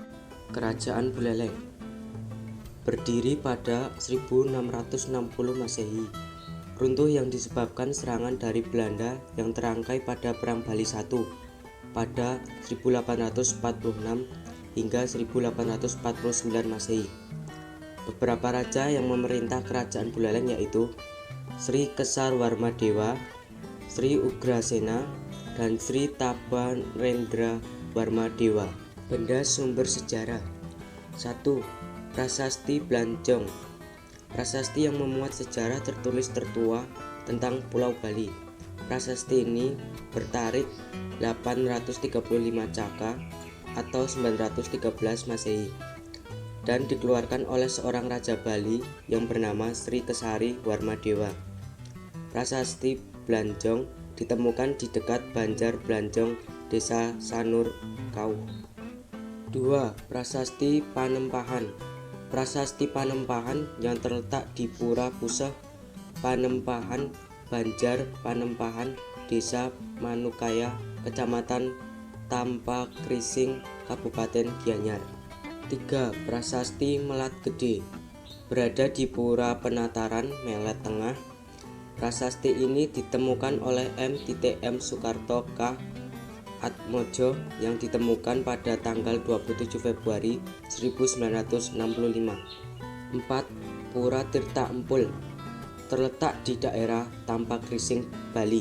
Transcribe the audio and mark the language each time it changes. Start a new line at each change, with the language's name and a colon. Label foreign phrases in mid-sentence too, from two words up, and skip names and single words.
Indonesian: Kerajaan Buleleng berdiri pada 1660 Masehi. Runtuh yang disebabkan serangan dari Belanda yang terangkai pada Perang Bali I pada 1846 hingga 1849 Masehi. Beberapa raja yang memerintah Kerajaan Buleleng yaitu Sri Kesar Warmadewa, Sri Ugrasena, dan Sri Tapanrendra Warmadewa. Benda sumber sejarah. 1. Prasasti Blanjong. Prasasti yang memuat sejarah tertulis tertua tentang Pulau Bali. Prasasti ini bertarikh 835 Caka atau 913 Masehi dan dikeluarkan oleh seorang raja Bali yang bernama Sri Kesari Warmadewa. Prasasti Blanjong ditemukan di dekat Banjar Blanjong, Desa Sanur Kauh. 2. Prasasti Panempahan. Prasasti Panempahan yang terletak di Pura Puseh, Panempahan, Banjar Panempahan, Desa Manukaya, Kecamatan Tampakrising, Kabupaten Gianyar. 3. Prasasti Melat Gede. Berada di Pura Penataran, Melet Tengah. Prasasti ini ditemukan oleh M. Soekarto K. Atmojo yang ditemukan pada tanggal 27 Februari 1965. 4. Pura Tirta Empul terletak di daerah Tampakrising, Bali.